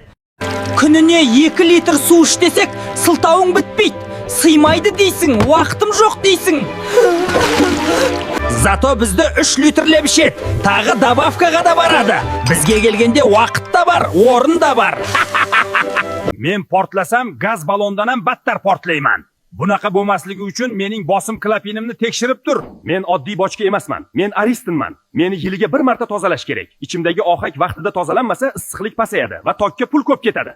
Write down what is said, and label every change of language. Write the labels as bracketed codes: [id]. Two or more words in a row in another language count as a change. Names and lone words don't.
[kk] Күніне 2 литр су іштесек, сылтауың бітпейді. Сыймайды дейсің, уақытым жоқ дейсің. Зато бізді 3 литрлеп ішет, тағы добавкаға да барады. Бізге келгенде уақыт та бар, орын да бар. [uz] Men portlasam, gaz balondanam battar portlayman. Bunaqa bo'lmasligi uchun mening bosim klapinimni tekshirib tur. Men oddiy bochka emasman. Men aristinman. Meni yiliga bir marta tozalash kerak. Ichimdagi ohak vaqtida tozalanmasa, issiqlik pasayadi va tokka pul ko'p ketadi.